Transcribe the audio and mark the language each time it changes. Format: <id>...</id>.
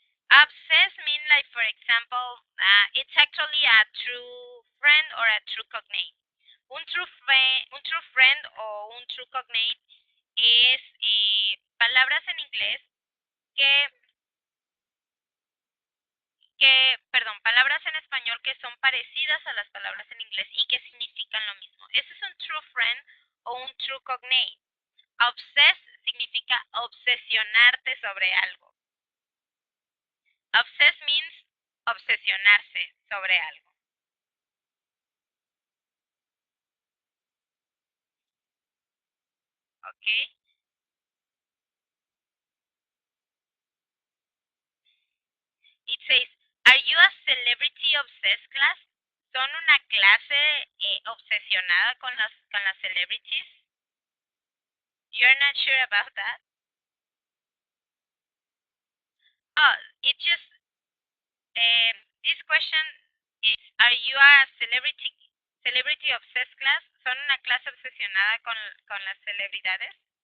<en>Obsess mean like for example, it's actually a true friend or a true cognate.</en> <es>Un true friend o un true cognate es palabras en inglés que perdón, palabras en español que son parecidas a las palabras en inglés y que significan lo mismo. Ese es un true friend o un true cognate. Obsess significa obsesionarte sobre algo.</es> <en>Obsess means</en> <es>obsesionarse sobre algo. ¿Ok?</es> <en>It says, are you a celebrity obsessed class?</en> <es>¿Son una clase obsesionada con las celebrities?</es> <en>You're not sure about that? Oh, it just, this question is, are you a celebrity obsessed class?</en> <es>¿Son una clase obsesionada con las celebridades?</es>